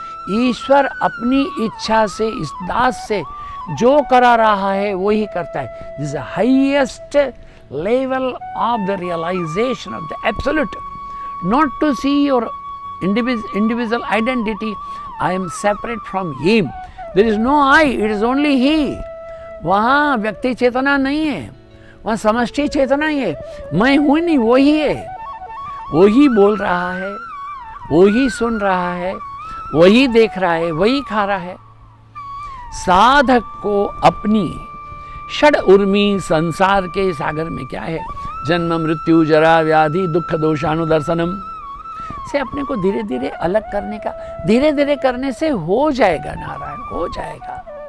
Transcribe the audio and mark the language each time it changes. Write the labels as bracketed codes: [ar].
[hi] ईश्वर अपनी इच्छा से इस दास से जो करा रहा है वो ही करता है। [en] This is highest level of the realisation of the absolute, not to see your individual identity. I am separate from him. There is no I, it is only he. [hi] वहाँ व्यक्ति चेतना नहीं है, वहाँ समष्टि चेतना ही है। मैं हूँ नहीं, वो ही है। वो ही बोल रहा है, वो ही सुन रहा है, वही देख रहा है, वही खा रहा है। साधक को अपनी षड उर्मी संसार के सागर में क्या है, जन्म मृत्यु जरा व्याधि दुख दोषानुदर्शनम से अपने को धीरे धीरे अलग करने का, धीरे धीरे करने से हो जाएगा नारायण, हो जाएगा।